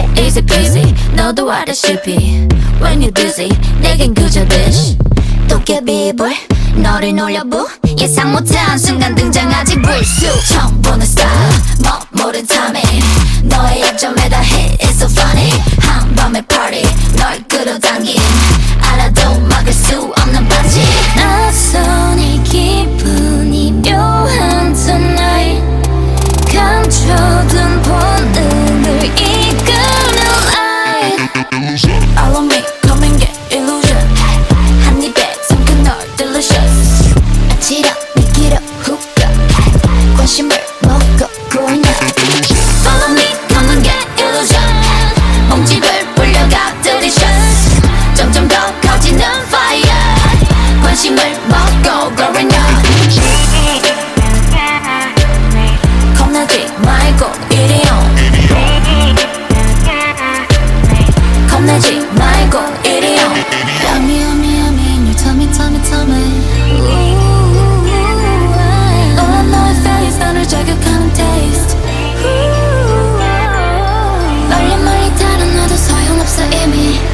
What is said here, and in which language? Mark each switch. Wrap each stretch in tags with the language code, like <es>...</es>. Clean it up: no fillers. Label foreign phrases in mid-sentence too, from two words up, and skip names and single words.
<en>easy peasy</en> <ko>너도 알다시피</ko> <en>When you're dizzy</en> <ko>내겐 그저 dish 도깨비불 너를 놀려부 예상 못한 순간 등장하지 불쑥 처음 보는 style 모른 timing 너의 약점에다</ko> <en>hit It's so funny</en> <ko>한밤의 party 널 끌어당긴 알아도 막을 수 없는 반지 낯선 이 기분이 묘한 tonight 감춰둔 본능을 이끄는</ko> <en>light All of me come and get illusion</en> <ko>한 입에 삼킨 널</ko> <en>delicious</en> <ko>아찔한 기로</ko> <en>hookah</en> <ko>관심을 먹고</ko> <en>going up Follow me come and get illusion</en> <ko>몸집을 불려가</ko> <en>delicious</en> <ko>점점 더 커지는</ko> <en>fire</en> <ko>관심을 먹고</ko> <en>going up</en> <ko>겁나지 말고 이리 온 겁내지 말고 이리 온</ko> <en>Yummy yummy yummy in your tummy tummy tummy</en> <ko>너와 너의 face 나를 자극하는 taste 멀리 멀리 다른 너도 소용없어 이미</ko>